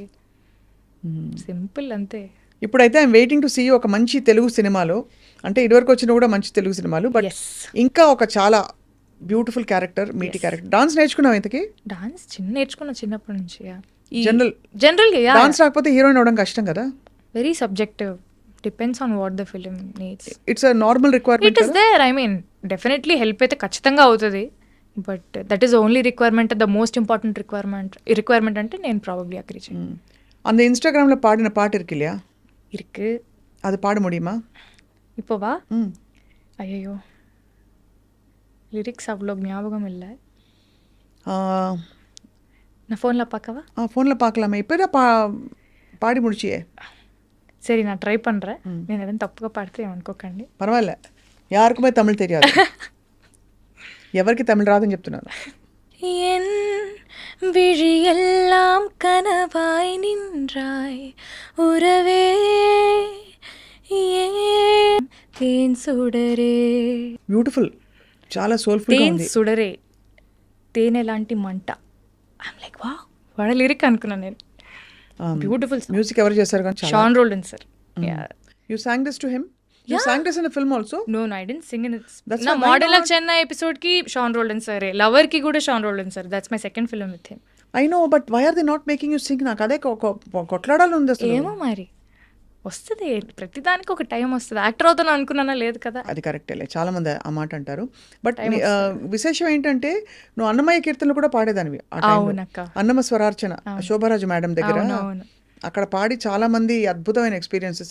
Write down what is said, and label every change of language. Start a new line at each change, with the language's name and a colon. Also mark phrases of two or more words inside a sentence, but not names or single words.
Telugu: సింపుల్ అంతే. ఇప్పుడైతే
English: I'm waiting to see
Telugu: ఒక మంచి తెలుగు సినిమాలో. అంటే ఇదివరకు వచ్చిన కూడా మంచి తెలుగు సినిమాలు, బట్ ఇంకా ఒక చాలా
English: beautiful character, meaty character.
Telugu: డాన్స్ నేర్చుకున్నావు ఇంతకి? డాన్స్ నేర్చుకున్నా చిన్నప్పటి నుంచి. జనరల్గా డాన్స్ రాకపోతే హీరోయిన్ అవడం కష్టం కదా.
English: Very subjective, depends on what the film needs. It's a normal requirement. It is there. I mean definitely help
Telugu: అయితే ఖచ్చితంగా అవుతుంది.
English: But that is only requirement, the most important requirement
Telugu: అంటే నేను
English: probably agree చేయను.
Tamil: அந்த இன்ஸ்டாகிராமில் பாடின பாட்டு இருக்கு இல்லையா? இருக்கு. அது பாட முடியுமா இப்போவா? ஐயோ லிரிக்ஸ் அவ்வளோ ஞாபகம் இல்லை. நான் ஃபோனில் பார்க்கவா? ஃபோனில் பார்க்கலாமா? இப்போ தான் பாடி முடிச்சியே. சரி, நான் ட்ரை பண்ணுறேன்.
Telugu: నేను ఏదైనా తప్పుగా పాడితే ఏమనుకోకండి. పర్వాలే,
Tamil: யாருக்குமே தமிழ் தெரியாது.
Telugu: ఎవరికి తమిళ రాదని చెప్తున్నాను.
Tamil: என் விழியெல்லாம் கனவாய் நின்றாய் உறவே ஏன் தேன் சுடரே.
Telugu: బ్యూటిఫుల్, చాలా సోల్ఫుల్.
Tamil: தேன் சுடரே,
Telugu: తేనె లాంటి మంట.
English: I'm like wow, what a lyric
Telugu: అనుకున్నాను నేను. బ్యూటిఫుల్. మ్యూజిక్ ఎవరు చేశారు? కానీ షాన్ రోల్డన్ సార్.
English: యు sang this to him? You sang this in a film also? No, I didn't sing in it.
Telugu: నా మోడల్ ఆఫ్ చెన్నై ఎపిసోడ్ కి షాన్ రోల్డన్ సార్, లవర్ కి కూడా షాన్ రోల్డన్ సార్.
English: That's my second film with him. I know, but why are they not making you sing?
Telugu: నాకు అదే కొట్లాడాలి ఉంది అసలు. ఏమో మరి వస్తుంది, ప్రతిదానికి ఒక టైం వస్తుంది. యాక్టర్ అవుతాను అనుకున్నానా? లేదు కదా. అది కరెక్టే, చాలా మంది ఆ మాట అంటారు. బట్ విశేషం ఏంటంటే, నువ్వు అన్నమయ్య కీర్తనలు కూడా పాడేదానివి. అన్నమ స్వరార్చన శోభరాజు మేడం దగ్గర అక్కడ పాడి చాలా మంది అద్భుతమైన ఎక్స్పీరియన్సెస్.